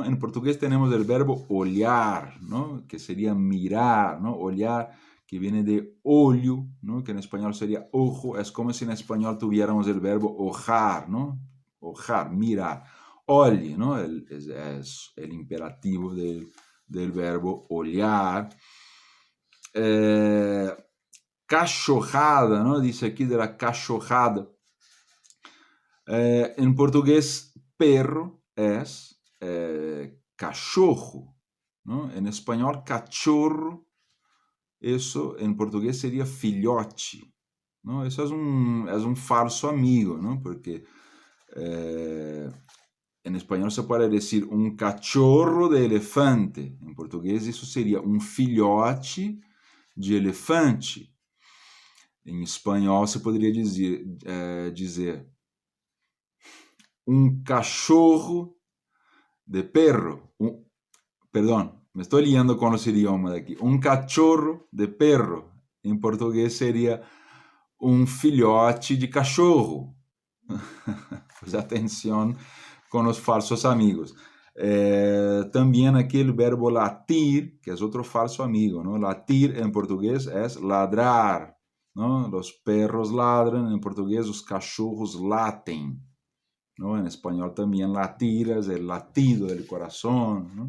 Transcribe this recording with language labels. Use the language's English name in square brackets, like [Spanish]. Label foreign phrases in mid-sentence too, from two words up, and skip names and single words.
[Spanish] En portugués tenemos el verbo olhar, ¿no? Que sería mirar, ¿no? Olhar, que viene de olho, ¿no? Que en español sería ojo. Es como si en español tuviéramos el verbo ojar, ¿no? Ojar, mirar. Olhe, ¿no? Es el imperativo del verbo olhar. Cachorrada, ¿no? Dice aquí de la cachorrada. En portugués, perro es cachorro, ¿no? En español, cachorro, eso en portugués sería filhote, ¿no? Eso es un falso amigo, ¿no? Porque en español se puede decir un cachorro de elefante. En portugués eso sería un filhote de elefante. [Portuguese] Em espanhol se poderia dizer cachorro de perro. Perdão, me estou liando com os idiomas aqui. Cachorro de perro. Em português seria filhote de cachorro. Pues atenção com os falsos amigos. [Spanish] También aquí el verbo latir, que es otro falso amigo, ¿no? Latir en portugués es ladrar, ¿no? Los perros ladran, en portugués los cachorros laten, ¿no? En español también latir es el latido del corazón, ¿no?